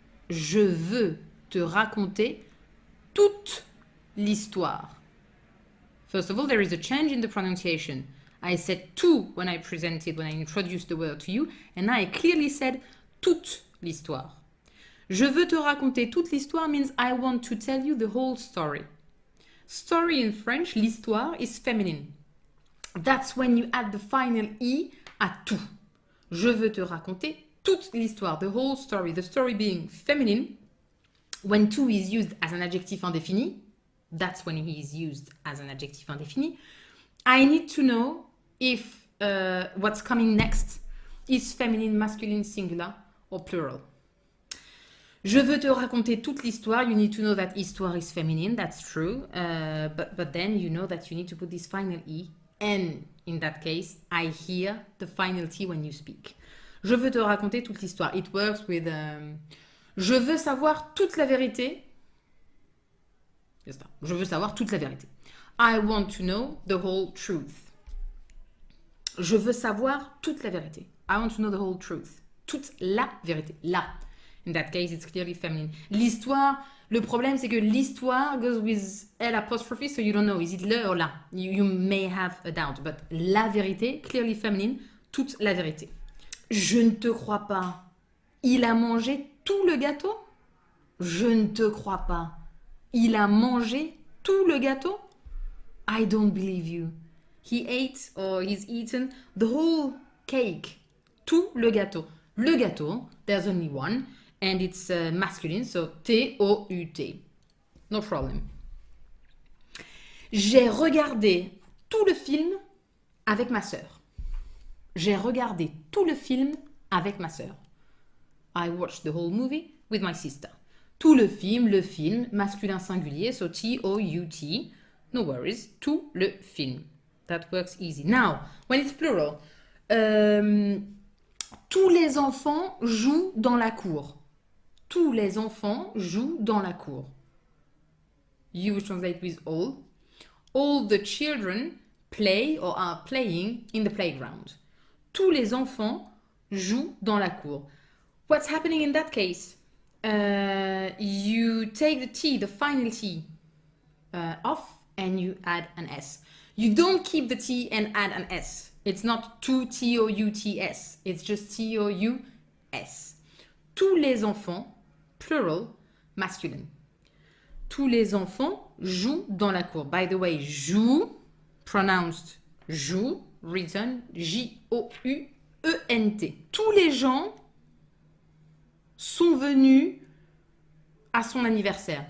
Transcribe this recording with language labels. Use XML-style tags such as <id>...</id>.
<fr>Je veux te raconter toute l'histoire.</fr> <en>First of all, there is a change in the pronunciation. I said to when I introduced the word to you, and I clearly said</en> <fr>toute l'histoire. Je veux te raconter toute l'histoire</fr> <en>means I want to tell you the whole story. Story in French, l'histoire, is feminine. That's when you add the final E à tout.</en> <fr>Je veux te raconter toute l'histoire,</fr> <en>the whole story, the story being feminine. When to is used as an adjectif indéfini, that's when he is used as an adjectif indéfini. I need to know if what's coming next is feminine, masculine, singular, or plural.</en> <fr>Je veux te raconter toute l'histoire.</fr> <en>You need to know that histoire is feminine. That's true. But then you know that you need to put this final E. And in that case, I hear the final T when you speak.</en> <fr>Je veux te raconter toute l'histoire.</fr> <en>It works with...</en> <fr>je veux savoir toute la vérité. Je veux savoir toute la vérité.</fr> <en>I want to know the whole truth.</en> <fr>Je veux savoir toute la vérité.</fr> <en>I want to know the whole truth.</en> <fr>Toute la vérité. La.</fr> <en>In that case, it's clearly feminine. L'histoire,</en> <fr>le problème, c'est que l'histoire</fr> <en>goes with L apostrophe, so you don't know. Is it le or la? You may have a doubt. But la vérité, clearly feminine.</en> <fr>Toute la vérité. Je ne te crois pas. Il a mangé tout le gâteau? Je ne te crois pas. Il a mangé tout le gâteau?</fr> <en>I don't believe you. He ate or he's eaten the whole cake.</en> <fr>Tout le gâteau.</fr> <en>Le gâteau, there's only one, and it's masculine, so T-O-U-T. No problem.</en> <fr>J'ai regardé tout le film avec ma sœur. J'ai regardé tout le film avec ma sœur.</fr> <en>I watched the whole movie with my sister.</en> <fr>Tout le film, masculin singulier,</fr> <en>so T-O-U-T. No worries,</en> <fr>tout le film.</fr> <en>That works easy. Now, when it's plural,</en> <fr>tous les enfants jouent dans la cour. Tous les enfants jouent dans la cour.</fr> <en>You will translate with all. All the children play or are playing in the playground.</en> <fr>Tous les enfants jouent dans la cour.</fr> <en>What's happening in that case? You take the T, the final T, off, and you add an S. You don't keep the T and add an S. It's not two T-O-U-T-S. It's just T-O-U-S.</en> <fr>Tous les enfants,</fr> <en>plural, masculine.</en> <fr>Tous les enfants jouent dans la cour.</fr> <en>By the way, joue, pronounced joue, written J-O-U-E-N-T.</en> <fr>Tous les gens sont venus à son anniversaire.</fr>